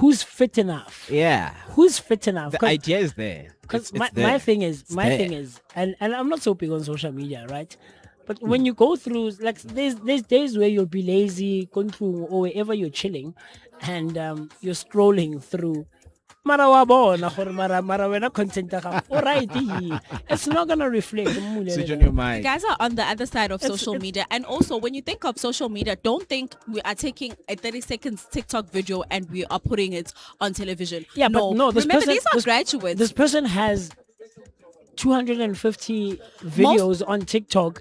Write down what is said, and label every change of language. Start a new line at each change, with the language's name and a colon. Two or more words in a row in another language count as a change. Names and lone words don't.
English: who's fit enough? Yeah. Who's fit enough? The idea is there. Because It's my there. thing is, there. and I'm not so big on social media, right? But when you go through, like, there's days where you'll be lazy, going through, or wherever you're chilling, and you're scrolling through.
Tswana: Mara wa bona gore mara wena content ya gago,
English: alright, it's not gonna reflect. Switch on your You mind. guys are on the other side of social media, and also when you think of social media, don't think we are taking a 30 seconds TikTok video and we are putting it on television. Yeah, but no, this remember person, these are this, graduates. This person has 250 videos on TikTok.